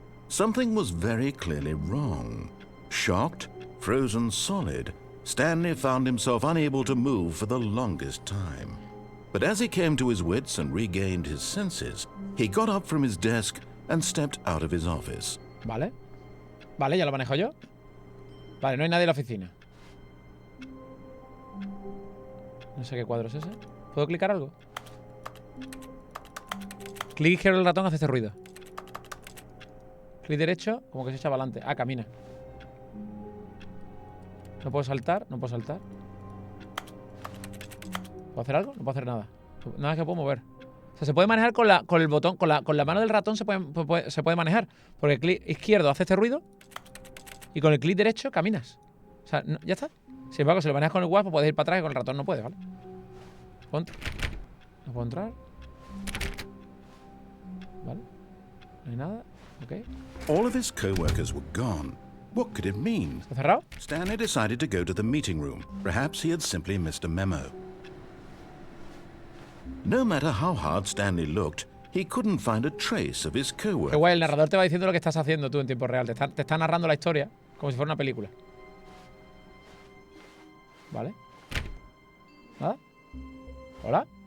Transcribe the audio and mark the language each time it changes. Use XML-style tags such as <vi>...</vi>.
<en>Something was very clearly wrong. Shocked, frozen solid, Stanley found himself unable to move for the longest time. But as he came to his wits and regained his senses, he got up from his desk and stepped out of his office.</en> <es>Vale. Vale, ya lo manejo yo. Vale, no hay nadie en la oficina. No sé qué cuadro es ese. ¿Puedo clicar algo? Clic izquierdo del ratón hace este ruido. Clic derecho, como que se echa para adelante. Ah, camina. No puedo saltar, no puedo saltar. ¿Puedo hacer algo? No puedo hacer nada. Nada que puedo mover. O sea, se puede manejar con el botón, con la mano del ratón se puede manejar. Porque el clic izquierdo hace este ruido y con el clic derecho caminas. O sea, no, ya está. Sin embargo, si lo manejas con el WASP, pues puedes ir para atrás y con el ratón no puedes, ¿vale? No puedo entrar. Vale. No hay nada. Ok.</es> <en>All of his co-workers were gone. What could it mean?</en> <es>¿Está cerrado?</es> <en>Stanley decided to go to the meeting room. Perhaps he had simply missed a memo. No matter how hard Stanley looked, he couldn't find a trace of his</en> <es>Qué</es> <en>co-worker.</en> <es>guay, el narrador te va diciendo lo que estás haciendo tú en tiempo real. Te está narrando la historia como si fuera una película. Vale. ¿Nada? ¿Hola?</es>